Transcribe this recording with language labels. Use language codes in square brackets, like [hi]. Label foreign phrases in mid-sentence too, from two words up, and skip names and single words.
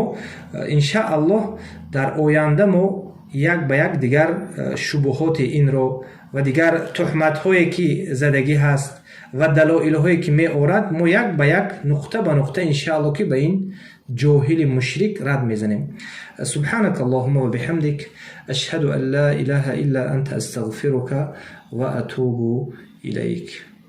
[tg] иншааллоҳ дар оянда мо як ба як дигар шубуҳоти инро ва дигар тӯҳматҳое ки задагӣ ҳаст ва далоилҳое ки меорад, мо як ба як нуқта ба нуқта иншааллоҳ ки ба ин ҷоҳили мушрик рад мезанем. [ar] سبحانك اللهم وبحمدك أشهد أن لا إله إلا أنت أستغفرك وأتوب إليك.